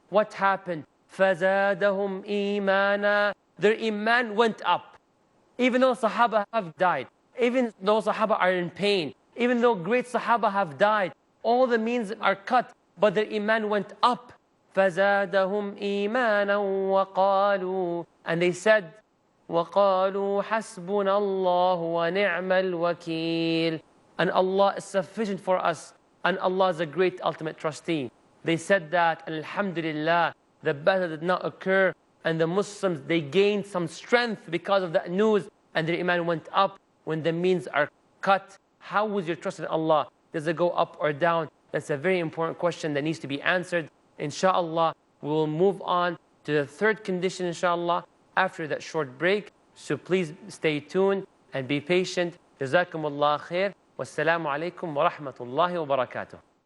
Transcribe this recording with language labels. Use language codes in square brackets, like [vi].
[en] What happened? [ar] فَزَادَهُمْ إِيمَانًا. [en] Their iman went up. Even though Sahaba have died, even though Sahaba are in pain, even though great Sahaba have died, all the means are cut, but their iman went up. [ar] فَزَادَهُمْ إِيمَانًا وَقَالُوا. [en] And they said, [ar] وَقَالُوا حَسْبُنَا اللَّهُ وَنِعْمَ الْوَكِيلُ. [en] And Allah is sufficient for us, and Allah is a great ultimate trustee. They said that, and alhamdulillah, the battle did not occur, and the Muslims, they gained some strength because of that news, and their iman went up. When the means are cut, how was your trust in Allah? Does it go up or down? That's a very important question that needs to be answered. Inshallah, we will move on to the third condition, inshallah, after that short break. So please stay tuned and be patient [ar] جزاكم الله خير. والسلام عليكم ورحمة الله وبركاته.